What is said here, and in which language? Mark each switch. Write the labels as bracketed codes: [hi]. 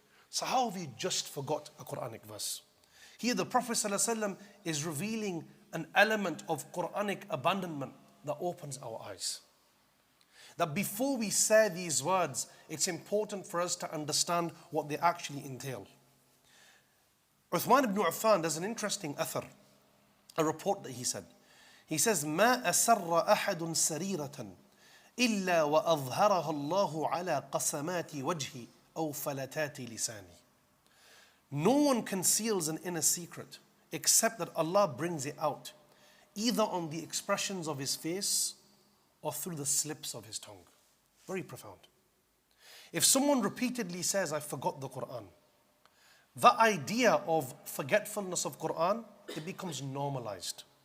[en] So how have you just forgot a Quranic verse? Here the Prophet ﷺ is revealing an element of Quranic abandonment that opens our eyes. That before we say these words, it's important for us to understand what they actually entail. Uthman ibn Affan does an interesting athar, a report that he said. He says, [ar] ما أسر أحد سريرة إلا وأظهرها الله على قسمات وجهي أو فلتات لساني. [en] No one conceals an inner secret except that Allah brings it out, either on the expressions of his face or through the slips of his tongue. Very profound. If someone repeatedly says, I forgot the Quran, the idea of forgetfulness of Quran, it becomes normalized.